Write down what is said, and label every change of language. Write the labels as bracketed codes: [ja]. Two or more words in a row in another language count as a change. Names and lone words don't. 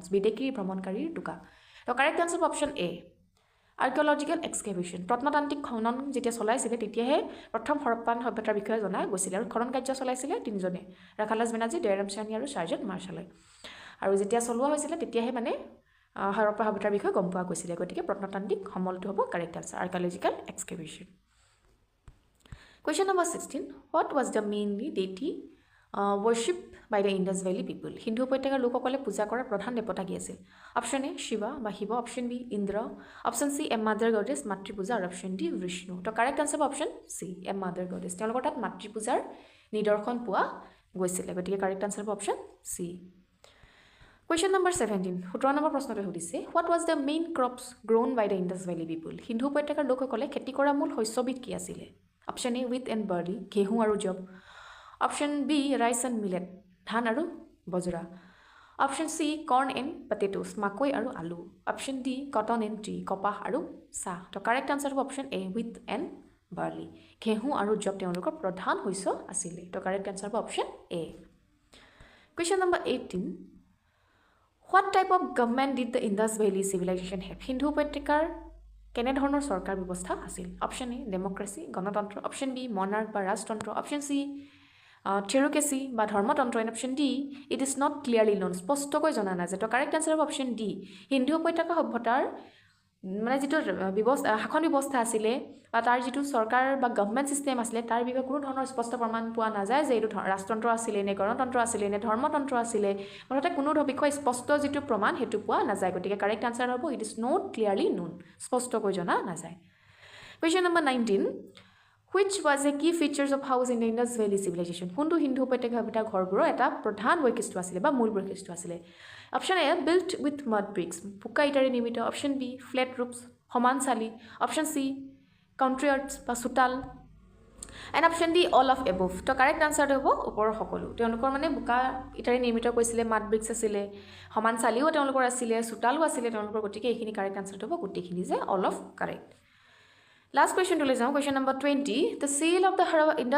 [as] বিদেশী ভ্ৰমণকাৰীৰ টোকা তো [en] correct answer option A archaeological excavation [as] প্ৰত্নতান্ত্ৰিক খনন যেতিয়া চলাইছিলে তেতিয়াহে প্ৰথম হৰপ্পান সভ্যতাৰ বিষয়ে জনা গৈছিলে আৰু খনন কাৰ্য চলাইছিলে তিনিজনে ৰাখালাছ বেনাৰ্জী দয়াৰাম চাহানী আৰু চাৰ্জেণ্ট মাৰ্শ্বালে আৰু যেতিয়া চলোৱা হৈছিলে তেতিয়াহে মানে হৰপ্পা সভ্যতাৰ বিষয়ে গম পোৱা গৈছিলে গতিকে প্ৰত্নতান্ত্ৰিক সমলটো হ'ব [en] correct answer archaeological excavation Question number 16. What was the mainly deity worshipped by the Indus Valley people? [as] হিন্দু উপত্যকাৰ লোকসকলে পূজা কৰাৰ প্ৰধান দেৱতা কি আছিল [en] option A [as] শিৱা বা শিৱ [en] option B [as] ইন্দ্ৰ [en] option C a mother goddess [as] মাতৃ পূজা আৰু [en] option D [as] বিষ্ণু তো [en] correct answer option C a mother goddess [as] তেওঁলোকৰ তাত মাতৃ পূজাৰ নিদৰ্শন পোৱা গৈছিলে গতিকে [en] correct answer [as] হ'ব [en] option C Question number 17. [as] 17 নম্বৰ প্ৰশ্নটো সুধিছে [en] What was the main crops grown by the Indus Valley people? [as] হিন্দু উপত্যকাৰ লোকসকলে খেতি কৰা মূল শস্যবিধ কি আছিলে [en] option A wheat and barley [as] ঘেঁহু আৰু জব [en] option B rice and millet [as] ধান আৰু বজৰা [en] option C corn and potatoes [as] মাকৈ আৰু আলু [en] option D cotton and tea [as] কপাহ আৰু চাহ তো [en] correct answer [as] হ'ব [en] option A wheat and barley [as] ঘেঁহু আৰু জব তেওঁলোকৰ প্ৰধান শস্য আছিলে তো [en] correct answer [as] হ'ব [en] option A Question number 18. What type of government did the Indus Valley civilization have? [as] হিন্দু উপত্যকাৰ কেনেধৰণৰ চৰকাৰ ব্যৱস্থা আছিল [en] option A democracy [as] গণতন্ত্ৰ [en] option B monarch [as] বা ৰাজতন্ত্ৰ [en] option C theocracy [as] বা ধৰ্মতন্ত্ৰ [en] and option D it is not clearly known [as] স্পষ্টকৈ জনা নাযায় তো [en] correct answer [as] হ'ব [en] option D [as] হিন্দু উপত্যকা সভ্যতাৰ মানে যিটো ব্যৱস্থা শাসন ব্যৱস্থা আছিলে বা তাৰ যিটো চৰকাৰ বা [en] government system [as] আছিলে তাৰ বিষয়ে কোনো ধৰণৰ স্পষ্ট প্ৰমাণ পোৱা নাযায় যে এইটো ৰাজতন্ত্ৰ আছিলে নে গণতন্ত্ৰ আছিলে নে ধৰ্মতন্ত্ৰ আছিলে মুঠতে কোনো বিষয়ে স্পষ্ট যিটো প্ৰমাণ সেইটো পোৱা নাযায় গতিকে [en] correct answer [as] হ'ব [en] it is not clearly known [as] স্পষ্টকৈ জনা নাযায় [en] Question number 19. Which was a key features of house in the Indus Valley civilization? [as] কোনটো হিন্দু উপত্যকা সভ্যতাৰ ঘৰবোৰৰ এটা প্ৰধান বৈশিষ্ট্য আছিলে বা মূল বৈশিষ্ট্য আছিলে [en] option A built with mud bricks [as] পকা ইটাৰে নিৰ্মিত [en] option B flat roofs [as] সমান চালি [en] option C country arts [as] বা চোতাল [en] and option D all of above [as] তো [en] correct answer [as] হ'ব ওপৰৰ সকলো তেওঁলোকৰ মানে বোকা ইটাৰে নিৰ্মিত কৰিছিলে [en] mud bricks [as] আছিলে সমান চালিও তেওঁলোকৰ আছিলে চোতালো আছিলে তেওঁলোকৰ গতিকে এইখিনি [en] correct answer [as] হ'ব গোটেইখিনি যে [en] all of correct last question [as] লৈ যাওঁ [en] question number 20 the seal of the Indus